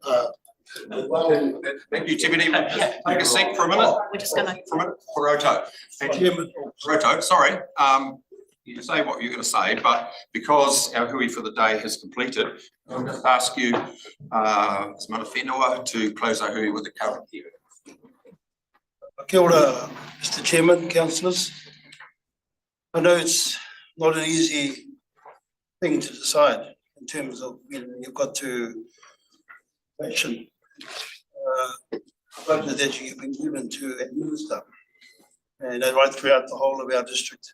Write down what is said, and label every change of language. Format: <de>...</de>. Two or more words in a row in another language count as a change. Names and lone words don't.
<en>Thank you, Timothy. Take a seat for a minute. We're just gonna. For a minute. Poroto. Poroto, sorry. You can say what you're going to say, but because our hui for the day has completed, I'll just ask you, Ms.</en> <mi>Mana Whenua,</mi> <en>to close our hui with the current hearing.</en> <mi>Kia ora,</mi> <en>Mr. Chairman, councillors. I know it's not an easy thing to decide in terms of, you've got to action budget that you've been given to administer, and right throughout the whole of our district.</en>